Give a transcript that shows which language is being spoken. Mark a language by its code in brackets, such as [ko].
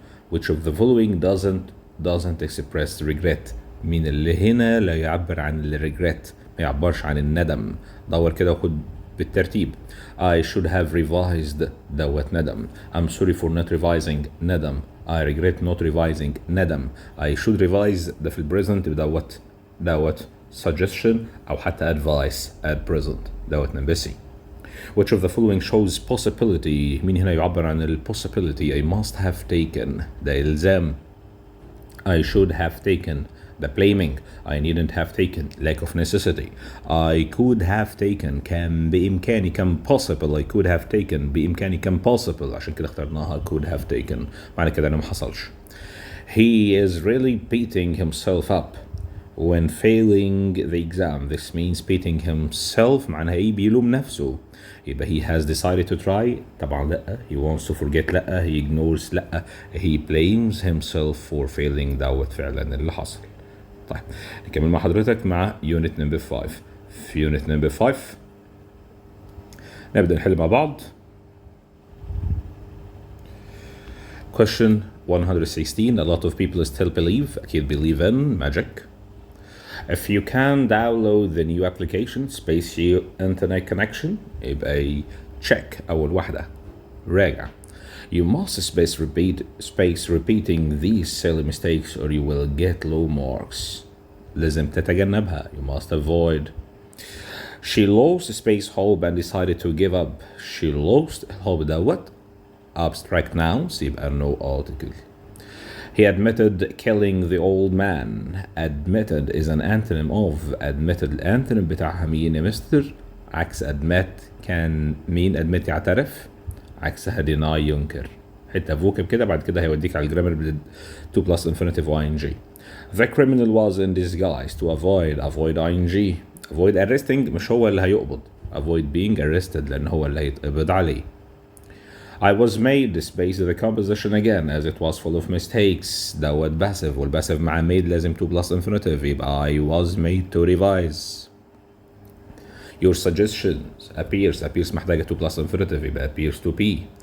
[en] Which of the following doesn't express regret. [ar] مين اللي هنا لا يعبر عن الريجريت ما يعبرش عن الندم. دور كده وخد بالترتيب. [en] I should have revised [ar] دوت ندم. [en] I'm sorry for not revising [ar] ندم. [en] I regret not revising [ar] ندم. [en] I should revise [ar] ده في البريزنت دوت suggestion أو حتى [en] advice at present [ar] دوت نمبسي. [en] Which of the following shows possibility. [ar] مين هنا يعبر عن ال possibility. [en] I must have taken [ar] ده إلزام. [en] I should have taken the blaming. I needn't have taken lack of necessity. I could have taken [ar] كان بإمكاني كان [en] possible. I could have taken [ar] بإمكاني كان possible عشان كده اخترناها [en] could have taken [ar] معنى كده أنه ما حصلش. [en] He is really beating himself up when failing the exam. This means beating himself [ar] معناها إيه بيلوم نفسه. [en] يبقى he has decided to try [ar] طبعا لأ. [en] He wants to forget لأ. He ignores لأ. He blames himself for failing [ar] دوت فعلا اللي حصل. طيب نكمل مع حضرتك مع [en] unit number 5. [ar] في unit number 5 نبدأ نحل مع بعض. [en] Question 116. A lot of people still believe in magic. If you can download the new application space your internet connection يبقى check [ar] أول واحدة راجع. [en] You must space repeating these silly mistakes or you will get low marks. [ar] لازم تتجنبها. [en] You must avoid. She lost space hope and decided to give up. She lost hope dot abstract nouns يبقى no article. He admitted killing the old man. Admitted is an antonym of. [ar] Admitted الانتونيم بتاعها مين يا مستر؟ عكس admit كان مين admit يعترف؟ عكسها deny ينكر. حتة فوكب كده بعد كده هيوديك على الجرامر بال 2 [en] plus infinitive ing. The criminal was in disguise to avoid ing. Avoid arresting [ar] مش هو اللي هيقبض. [en] Avoid being arrested [ar] لأن هو اللي هيتقبض عليه. [en] I was made to space the composition again as it was full of mistakes. Dot passive والpassive مع made لازم 2 plus infinitive يبقى I was made to revise. Your suggestions appears [ar] محتاجة [en] 2 plus infinitive يبقى appears to be.